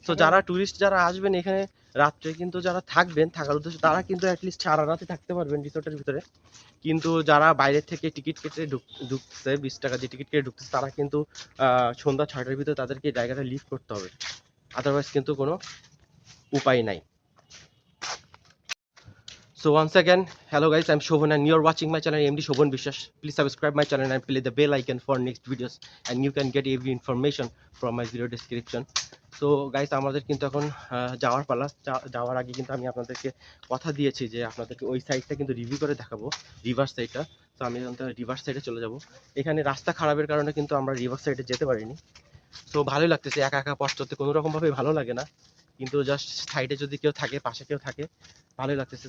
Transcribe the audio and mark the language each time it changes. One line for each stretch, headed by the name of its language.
Bangla: তো যারা ট্যুরিস্ট যারা আসবেন এখানে রাত্রে, কিন্তু যারা থাকবেন থাকার উদ্দেশ্যে, তারা কিন্তু অ্যাটলিস্ট সারা রাতে থাকতে পারবেন রিসোর্টের ভিতরে। কিন্তু যারা বাইরে থেকে টিকিট কেটে ঢুকছে, 20 টাকা দিয়ে টিকিট কেটে ঢুকতেছে, তারা কিন্তু সন্ধ্যা 6টার ভিতরে তাদেরকে এই জায়গাটা লিভ করতে হবে, আদারওয়াইজ কিন্তু কোনো উপায় নাই।
English: So once again, hello guys, I'm Shobhan and you're watching my channel MD Shobhan Bishwas. Please subscribe my channel and play the bell icon for next videos, and you can get every information from my video description. So guys,
Bangla: আমাদের কিন্তু এখন যাওয়ার পালা। যাওয়ার আগে কিন্তু আমি আপনাদেরকে কথা দিয়েছি যে আপনাদেরকে ওই সাইডটা কিন্তু রিভিউ করে দেখাবো, রিভার সাইডটা। তো আমি রিভার সাইডে চলে যাব। এখানে রাস্তা খারাপের কারণে কিন্তু আমরা রিভার সাইডে যেতে পারিনি। তো ভালোই লাগতেছে, একা একা পথ চলতে কোনো রকম ভাবে ভালো লাগে না, কিন্তু জাস্ট সাইডে যদি কেউ থাকে, পাশে কেউ থাকে, ভালোই লাগতেছে।